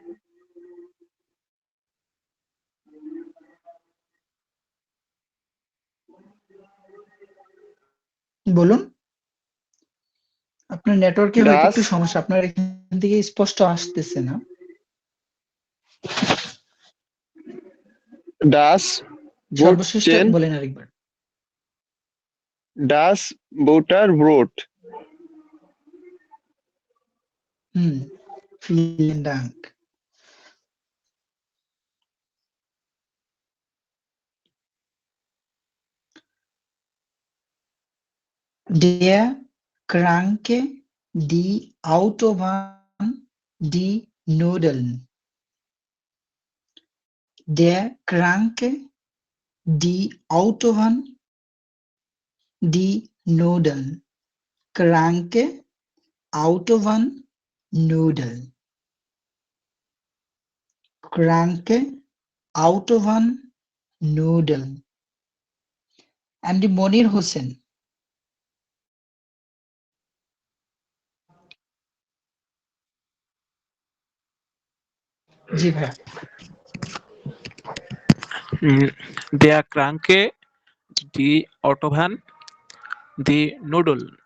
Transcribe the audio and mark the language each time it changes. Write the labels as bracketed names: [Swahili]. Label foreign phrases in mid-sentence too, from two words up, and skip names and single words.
[Bangla] বলুন, আপনার নেটওয়ার্কে হয়তো [German] das [Bangla] একটু সমস্যা, আপনার এখান থেকে স্পষ্ট আসতেছে না। [German] das But [Bangla] সর্বশেষটা [German] chen [Bangla] বলেন আরেকবার। [German] das Butter Brot. vielen Dank. Der Kranke, die Autobahn, die Nudeln. Der Kranke, die Autobahn, die Nudeln. Kranke, Autobahn, Nudeln. Kranke, Autobahn, Nudeln. [Bangla] এমডি মনির হোসেন। জি ভাইয়া। [German] Der Kranke, die Autobahn, die Nudeln.